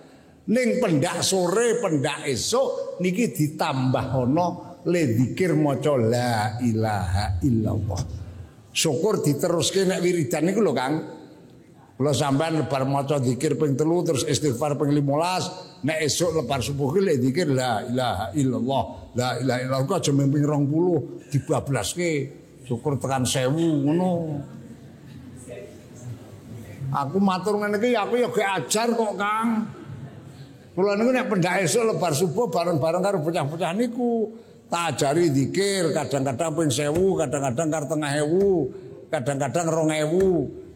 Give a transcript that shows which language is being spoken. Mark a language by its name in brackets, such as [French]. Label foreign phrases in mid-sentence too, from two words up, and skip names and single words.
[Javanese] Ning pendak sore, pendak esuk niki ditambah ana le zikir maca [Arabic] لا إله إلا الله. [Javanese] Syukur diteruske nek wiridan niku lho, Kang. Kula sampean lebar maca zikir ping 3 terus istighfar ping 15, nek esuk lebar subuh ki le zikir [Arabic] لا إله إلا الله. لا إله إلا الله [Javanese] aja ping 20 dibablaske. Syukur tekan 1000 ngono. Aku matur ngene iki aku ya gek ajar kok, Kang. Kula niku nek pendak esuk lebar subuh bareng-bareng karo bocah-bocah niku tak ajari zikir, kadang-kadang ping 1000, kadang-kadang karo 1000, kadang-kadang 2000.